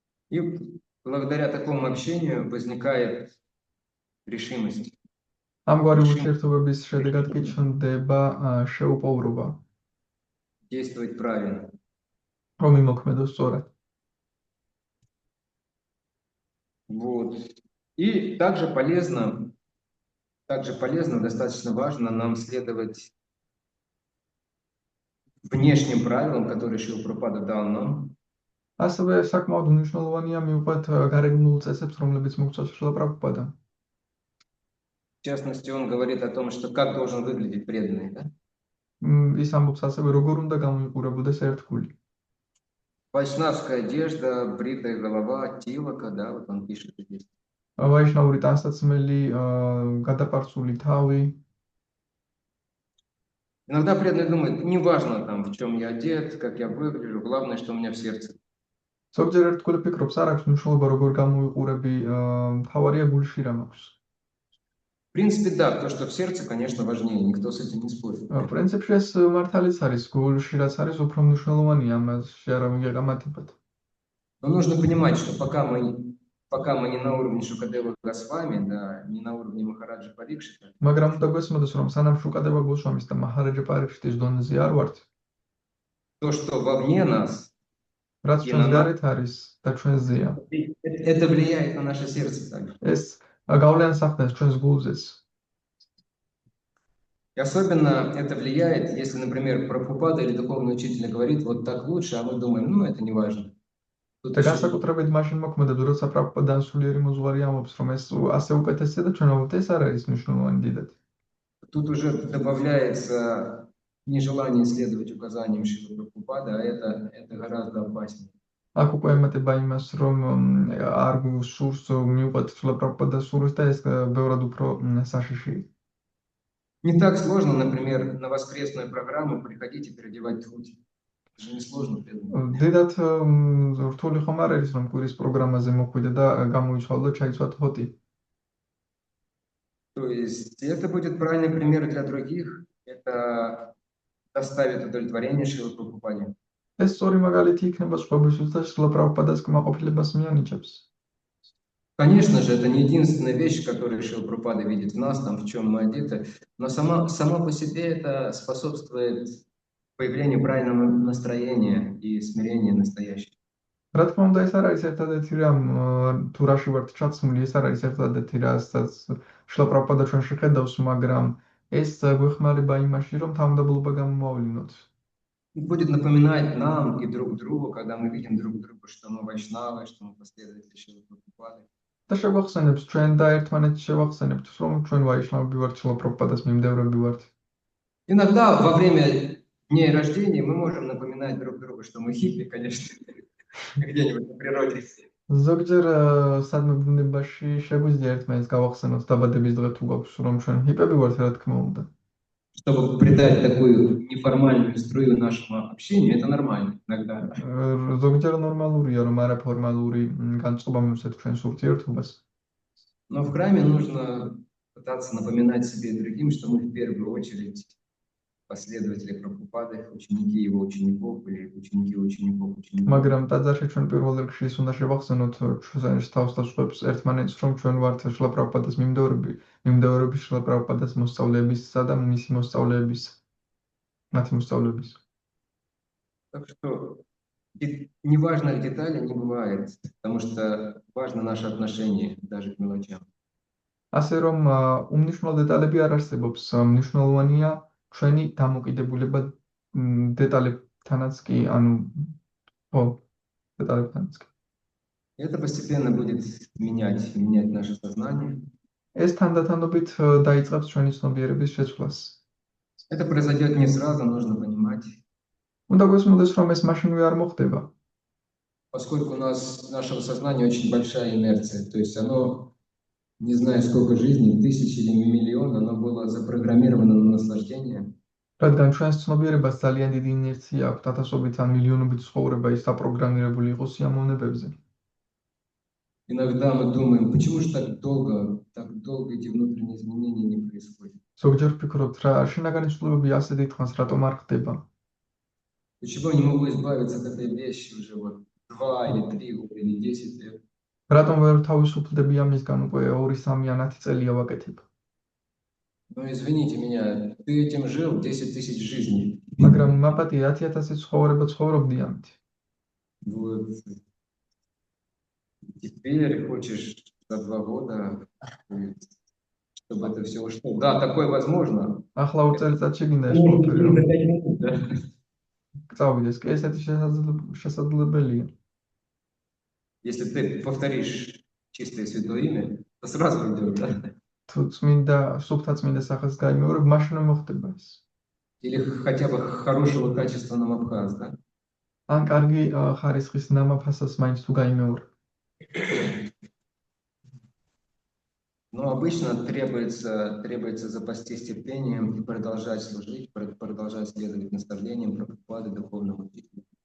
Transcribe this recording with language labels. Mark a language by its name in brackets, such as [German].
[Russian] И благодаря такому общению возникает решимость. [Georgian] ამგვარი ურთიერთობების შედეგად კი ჩნდება შეუპოვრობა, [Russian] действовать правильно. [Georgian] რომ იმოქმედოს სწორად. [Russian] Вот. И также полезно, достаточно важно нам следовать внешним правилам, которые Шрила Прабхупада дал нам. [Georgian] ასევე საკმაოდ მნიშვნელოვანია მივყვეთ გარეგნულ წესებს, რომლებიც მოგწევს შილა პრაბჰუპადა. [Russian] В частности, он говорит о том, что как должен выглядеть преданный, да? [Georgian] ის ამბობს ასევე, როგორ უნდა გამოიყურებოდეს ერთგული. [Russian] Вайшнавская одежда, бритая голова, тилака, да, вот он пишет здесь. [Georgian] ვაიშნაური ტანსაცმელი, გადაპარცული თავი. [Russian] Иногда преданные думают, неважно там, в чем я одет, как я выгляжу, главное, что у меня в сердце. [Georgian] ზოგჯერ ერთგული ფიქრობს, არ აქვს მნიშვნელობა როგორ გამოვიყურები, მთავარია გულში რა მაქვს. [Russian] В принципе, да, то, что в сердце, конечно, важнее, никто с этим не спорит. [Georgian] პრინციპში ეს მართალიც არის, გულში რაც არის უფრო მნიშვნელოვანია, ამაში არავინ გეკამათებათ. [Russian] Но нужно понимать, что пока мы не на уровне Шукадева Госвами, да, не на уровне Махараджа Парикшита, [Georgian] მაგრამ უნდა გვესმოდეს, რომ სანამ შუკადება გულშვამის და მაჰარაჯა პარიქშტის დონეზე არ ვართ, [Russian] то, что вовне нас, [Georgian] რაც ჩვენს გარეთ არის და ჩვენზეა, [Russian] это влияет на наше сердце также. [Georgian] ეს გავლენას ახდენს ჩვენს გულზეც. [Russian] И особенно это влияет, если, например, Прабхупада или духовный учитель говорит, вот так лучше, а мы думаем, ну, это не важно. Тут [Georgian] და [Russian] еще- [Georgian] განსაკუთრებით მაშინ მოქმედებს, როცა პრაბჰუპადან სულიერი მოძღვარი ამბობს, რომ ეს ასე უკეთესია და ჩვენ ალბათ ეს არ არის მნიშვნელოვანი დიდად. [Russian] Тут уже добавляется нежелание следовать указаниям Шрилы Прабхупады, а это гораздо опаснее. [Georgian] აქ უკვე ემატება имас, რომ არ გსურს მიუყვეთ სულა პრაბჰუპადას სურს და ეს ბევრად უფრო საშიშია. [Russian] Не так сложно, например, на воскресную программу приходить и переодевать тхути. Это же не сложно. [Georgian] დიდად რთული ხომ არ არის, რომ კვირის პროგრამაზე მოხვიდე და გამოიცვალო და ჩაიცვა თოთი. [Russian] То есть это будет правильный пример для других. Это доставит удовлетворение Шрилы Прабхупаде. [Georgian] ეს სწორი მაგალითი იქნება სხვებისთვის და სულა პრაბჰუპადას კმაყოფილებას მიანიჭებს. [Russian] Конечно же, это не единственная вещь, которую Шрила Прабхупада видит в нас, там, в чем мы одеты, но сама по себе это способствует появлению правильного настроения и смирения настоящего. [Georgian] რა თქმა უნდა, ეს არ არის ერთადერთი რამ, თუ რაში ვართ ჩაცმული, ეს არ არის ერთადერთი რასაც შრილა პრაბჰუპადა ჩვენში ხედავს, მაგრამ ეს გვეხმარება იმაში, რომ თავმდაბლობა გამომავლინოთ. [Russian] Будет напоминать нам и друг другу, когда мы видим друг друга, что мы вайшнавы, что мы последователи Шрилы Прабхупады. [Georgian] და შეგვახსენებს ჩვენ და ერთმანეთს შევახსენებთ, რომ ჩვენ ვაიშნავები ვართ, შრილა პრაბჰუპადას მიმდევრები ვართ. [Russian] Иногда во время дней рождения мы можем напоминать друг другу, что мы хиппи, конечно, где-нибудь на природе. [Georgian] ზოგჯერ სადმე ბუნებაში შეგვიძლია ერთმანეთს გავახსენოთ დაბადების დღე თუ გვაქვს, რომ ჩვენ ჰიპები ვართ, რა თქმა უნდა. [Russian] Чтобы придать такую неформальную струю нашему общению, это нормально иногда. [Georgian] ზოგჯერ ნორმალურია, რომ არაფორმალური განწყობა მივცეთ ჩვენს ურთიერთობას. [Russian] Но в храме нужно пытаться напоминать себе и другим, что мы в первую очередь последователи Прабхупады, ученики его учеников или ученики учеников учеников. [Georgian] მაგრამ ტაძარში ჩვენ პირველ რიგში ის უნდა შევახსენოთ ჩვენს თავს და სხვებს ერთმანეთს, რომ ჩვენ ვართ შრილა პრაბჰუპადას მიმდევრები შრილა პრაბჰუპადას მოსწავლეებისა და მისი მოსწავლეების, მათი მოსწავლეების. [Russian] Так что неважных деталей не бывает, потому что важно наше отношение даже к мелочам. [Georgian] ასე რომ უმნიშვნელო დეტალები არ არსებობს, მნიშვნელოვანია ჩვენი დამოკიდებულება დეტალებთანაც კი, ანუ ხო, დეტალებთანაც კი. [Russian] Это постепенно будет менять наше сознание. [Georgian] ეს თანდათანობით დაიწყებს ჩვენი ცნობიერების შეცვლას. [Russian] Это произойдет не сразу, нужно понимать. [Georgian] უნდა გვესმოდეს, რომ ეს მაშინვე არ მოხდება. [Russian] Поскольку у нашего сознания очень большая инерция, то есть оно, не знаю сколько жизней, тысячи или миллион, оно было запрограммировано на наслаждение. [Georgian] რადგან ჩვენს ცნობიერებას ძალიან დიდი ინერცია აქვს, ათასობით ან მილიონობით ცხოვრება ის დაპროგრამირებული იყო სიამოვნებებზე. [Russian] Иногда мы думаем, почему же так долго эти внутренние изменения не происходят? [Georgian] ზოგჯერ ვფიქრობთ, რა შინაგანი ცვლილებები ასე დიდხანს რატომ არ ხდება? [Russian] Почему я не могу избавиться от этой вещи уже вот 2 или 3 года или 10 лет? [Georgian] რატომ ვერ თავისუფლდები ამისგან უკვე 2-3 ან 10 წელია ვაკეთებ? [Russian] Ну, извините меня, ты этим жил 10 тысяч жизней. [Georgian] მაგრამ მაპატი 10,000 ცხოვრება ცხოვრობდი ამით. [Russian] Вот. Теперь хочешь за 2 года, чтобы это все ушло. Да, такое возможно. [Georgian] ახლა 2 წელიწადში გინდა ეს ყველაფერი რომ [Russian] За 5 минут, да. [Georgian] წავიდეს, კი ესეთი შესაძლებელია. [Russian] Если ты повторишь чистое святое имя, то сразу идет, да? [Georgian] თუ წმინდა, სუფთა წმინდა სახელს გაიმეორებ, მაშინ მოხდება ეს. [Russian] Или хотя бы хорошего качества намабхаз, да? [Georgian] ან კარგი ხარისხის ნამაფასას მაინც თუ გაიმეორებ. [Russian] Но обычно требуется запастись терпением и продолжать служить, продолжать следовать наставлениям Прабхупады, духовного учителя.